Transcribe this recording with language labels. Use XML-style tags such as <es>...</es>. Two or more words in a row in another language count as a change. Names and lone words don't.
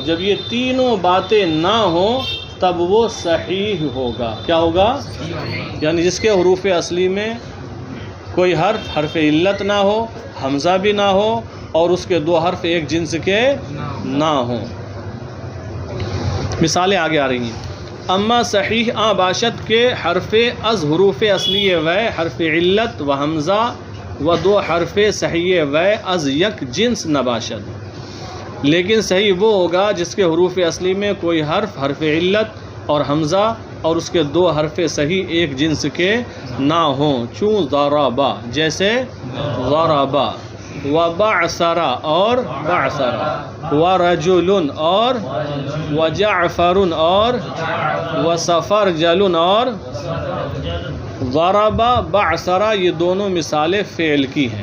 <ur>جب یہ تینوں باتیں نہ ہوں تب وہ صحیح ہوگا۔ کیا ہوگا؟ یعنی جس کے حروف اصلی میں کوئی حرف علت نہ ہو، حمزہ بھی نہ ہو، اور اس کے 2 حرف ایک جنس کے نہ ہوں۔ مثالیں آگے آ رہی ہیں۔</ur> <fa>اما صحیح آن باشد کے حرف از حروف اصلی و حرف علت و حمزہ و 2 حرف صحیح و از یک جنس نباشد،</fa> <ur>لیکن صحیح وہ ہوگا جس کے حروف اصلی میں کوئی حرف علت اور حمزہ اور اس کے 2 حرف صحیح ایک جنس کے نہ ہوں، چون ضربا، جیسے ضربا، و بعثر اور بعثر، و رجل اور و جعفر اور و سفرجل اور ضربا، بعثر، یہ دونوں مثالیں فعل کی ہیں۔</ur>